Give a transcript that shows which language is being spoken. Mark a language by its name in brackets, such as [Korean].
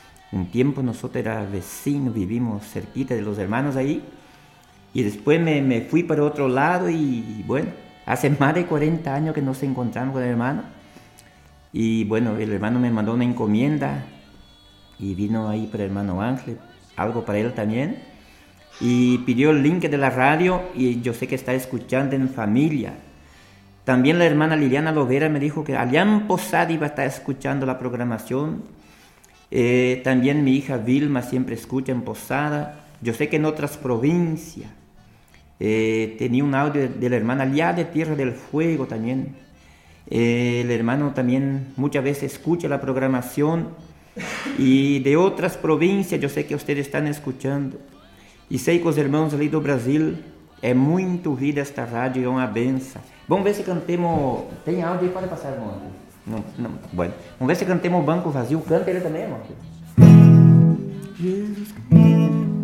[Portuguese] Um tempo nós éramos [Spanish] vecinos, vivíamos cerquita de los hermanos [Portuguese] aí. E depois me fui para outro lado e, bueno, hace mais de 40 anos que nos encontramos com o hermano. E, bueno, o hermano me mandou uma encomienda e vino aí para o hermano Ángel, algo para ele também. [Spanish] E pidió el link de la radio y yo sé que está escuchando en familia. También la hermana Liliana Lovera me dijo que Alián Posada iba a estar escuchando la programación. También mi hija Vilma siempre escucha en Posada. Yo sé que en otras provincias. Tenía un audio de la hermana Liá de Tierra del Fuego también. El hermano también muchas veces escucha la programación. Y de otras provincias yo sé que ustedes están escuchando. [Portuguese] E sei que os irmãos ali do Brasil, é muito vida esta rádio, é uma benção. Vamos ver se cantemos... Tem áudio aí? Pode passar, irmão? Não, não. Bueno. Vamos ver se cantemos Banco Vazio. Canta ele também, irmão. Jesus Cristo.